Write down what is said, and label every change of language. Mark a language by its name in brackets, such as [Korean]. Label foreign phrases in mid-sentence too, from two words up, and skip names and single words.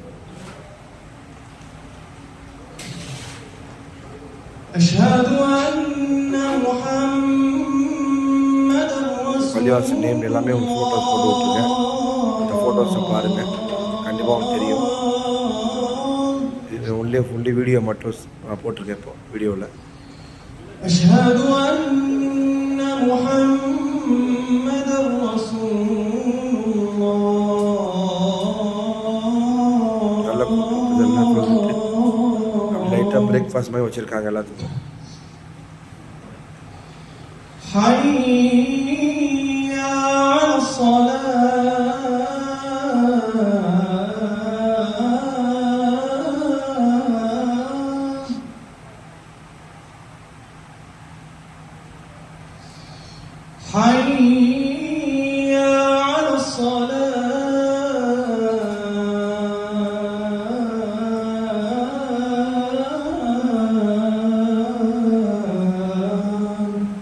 [Tamil] பள்ளிவாசல் நேம் எல்லாமே உங்களுக்கு ஃபோட்டோஸ் போட்டு விட்ருக்கேன். அந்த ஃபோட்டோஸை பாருங்கள், கண்டிப்பாக உங்களுக்கு தெரியும். இது [English] only video [Tamil] மட்டும் நான் போட்டிருக்கேன் இப்போ வீடியோவில். [Arabic] أشهد أن محمدا رسول [Tamil] நல்ல இதெல்லாம் கொடுத்துட்டு லைட்டாக பிரேக்ஃபாஸ்ட் மாதிரி வச்சுருக்காங்க எல்லாத்துக்கும். [Arabic] حي على الصلاة حي على الصلاة